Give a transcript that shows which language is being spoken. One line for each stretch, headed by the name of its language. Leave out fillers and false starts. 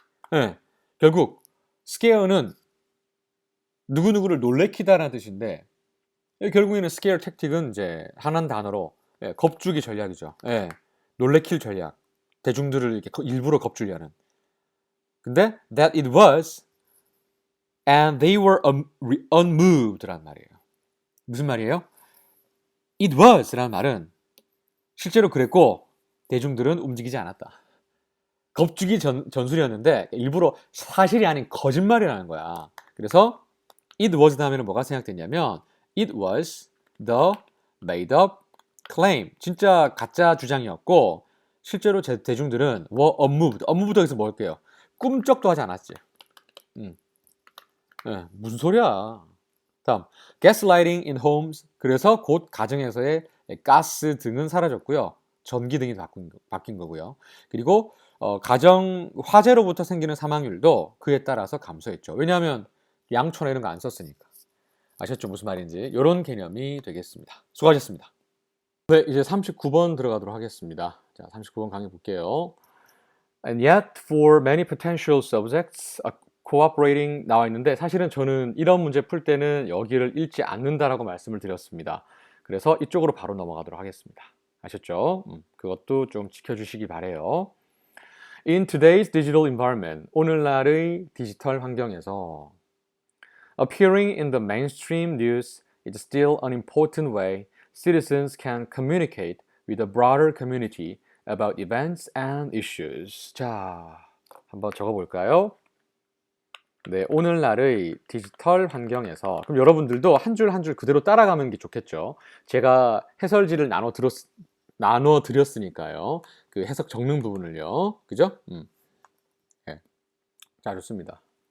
Korean: 네, 결국 scare는 누구누구를 놀래키다라는 뜻인데 결국에는 scare tactic은 이제 하나의 단어로 겁주기 전략이죠. 놀래킬 전략. 대중들을 이렇게 일부러 겁주려는. 근데
English: that it was and they were unmoved란 말이에요.
Korean: 무슨 말이에요?
English: It was
Korean: 라는 말은 실제로 그랬고 대중들은 움직이지 않았다. 겁주기 전술이었는데 일부러 사실이 아닌 거짓말이라는 거야.
English: 그래서 it was
Korean: 다음에는 뭐가 생략됐냐면
English: it was the made up claim.
Korean: 진짜 가짜 주장이었고 실제로 대중들은
English: were unmoved.
Korean: unmoved 여기서 뭘게요? 꿈쩍도 하지 않았지. 무슨 소리야.
English: 다음, gaslighting in homes.
Korean: 그래서 곧 가정에서의 가스 등은 사라졌고요. 전기 등이 바뀐 거고요. 그리고 가정 화재로부터 생기는 사망률도 그에 따라서 감소했죠. 왜냐하면 양초나 이런 거 안 썼으니까. 아셨죠? 무슨 말인지. 이런 개념이 되겠습니다. 수고하셨습니다. 네, 이제 39번 들어가도록 하겠습니다. 자, 39번 강의 볼게요.
English: And yet, for many potential subjects, cooperating
Korean: 나와 있는데 사실은 저는 이런 문제 풀 때는 여기를 읽지 않는다라고 말씀을 드렸습니다. 그래서 이쪽으로 바로 넘어가도록 하겠습니다. 아셨죠? 그것도 좀 지켜주시기 바래요.
English: In today's digital environment,
Korean: 오늘날의 디지털 환경에서
English: appearing in the mainstream news is still an important way citizens can communicate with a broader community about events and issues.
Korean: 자, 한번 적어볼까요? 네, 오늘날의 디지털 환경에서 그럼 여러분들도 한 줄 한 줄 그대로 따라가는 게 좋겠죠. 제가 해설지를 나눠 드렸으니까요. 그 해석 적는 부분을요. 그죠? 네. 자, 좋습니다.